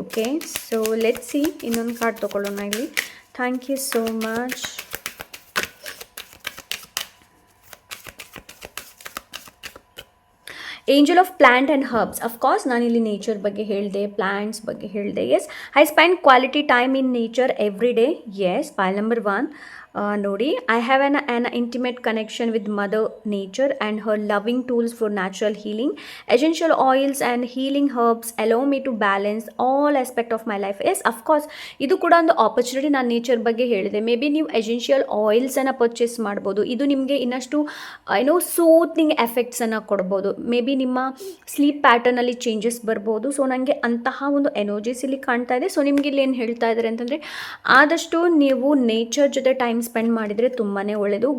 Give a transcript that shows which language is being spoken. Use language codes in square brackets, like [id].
[en] okay, so let's see [kn] ಇನ್ನೊಂದು card ತೊಗೊಳ್ಳೋಣ ಇಲ್ಲಿ. [en] Thank you so much. Angel of plant and herbs. Of course [kn] ನಾನಿಲ್ಲಿ nature ಬಗ್ಗೆ ಹೇಳಿದೆ, [en] Plants ಬಗ್ಗೆ ಹೇಳಿದೆ. Yes, I spend quality time in nature every day. Yes, file number 1 ನೋಡಿ, I have an intimate connection with mother nature and her loving tools for natural healing. Essential oils and healing herbs allow me to balance all aspect of my life. [kn] S, of course ಇದು ಕೂಡ ಒಂದು opportunity. ನಾನು nature ಬಗ್ಗೆ ಹೇಳಿದೆ. May be ನೀವು essential ಆಯಿಲ್ಸನ್ನು purchase ಮಾಡ್ಬೋದು. ಇದು ನಿಮಗೆ ಇನ್ನಷ್ಟು ಸೂತ್ನಿಂಗ್ ಎಫೆಕ್ಟ್ಸನ್ನು ಕೊಡ್ಬೋದು. ಮೇ ಬಿ ನಿಮ್ಮ ಸ್ಲೀಪ್ ಪ್ಯಾಟರ್ನಲ್ಲಿ ಚೇಂಜಸ್ ಬರ್ಬೋದು. ಸೊ ನನಗೆ ಅಂತಹ ಒಂದು ಎನರ್ಜೀಸ್ ಇಲ್ಲಿ ಕಾಣ್ತಾ ಇದೆ. ಸೊ ನಿಮಗೆ ಇಲ್ಲಿ ಏನು ಹೇಳ್ತಾ ಇದ್ದಾರೆ ಅಂತಂದರೆ ಆದಷ್ಟು ನೀವು ನೇಚರ್ ಜೊತೆ ಟೈಮ್ ಸ್ಪೆಂಡ್ ಮಾಡಿದರೆ ತುಂಬಾ ಒಳ್ಳೆಯದು.